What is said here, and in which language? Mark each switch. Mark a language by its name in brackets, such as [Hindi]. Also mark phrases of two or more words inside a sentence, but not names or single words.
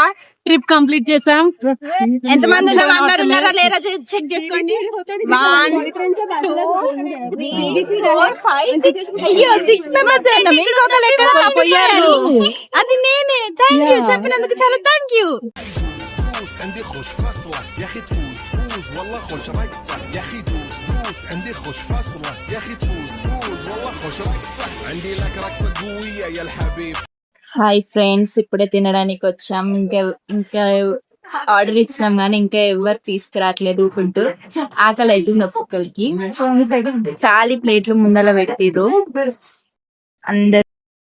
[English] trip complete [Telugu] చేసాం. ఎంతమంది ఉన్నాం, అందరు ఉన్నారా లేరా చెక్ చేసుకోండి. 1 2 3 4 5 6. అయ్యో 6 మెంబర్స్ ఉన్నాం. ఇంకొకరు ఎక్కడ పోయారు? అది నేనే. [English] thank you [Telugu] చెప్పినందుకు, చాలా [English] thank you. [Arabic] عندي خوش فصلة يا اخي تفوز تفوز والله خوش رقصة يا اخي دوس دوس عندي خوش فصلة يا اخي تفوز تفوز والله خوش رقصة عندي لك رقصة قوية يا الحبيب. [English] hi friends, [Telugu] ఇప్పుడే తినడానికి వచ్చాం. ఇంకా ఆర్డర్ ఇచ్చినాం కానీ ఇంకా ఎవరు తీసుకురావట్లేదు ఫుడ్. ఆకలి అవుతుంది ఒక్కొక్కరికి. ఖాళీ ప్లేట్లు ముందర పెట్టిర్రు అందరు.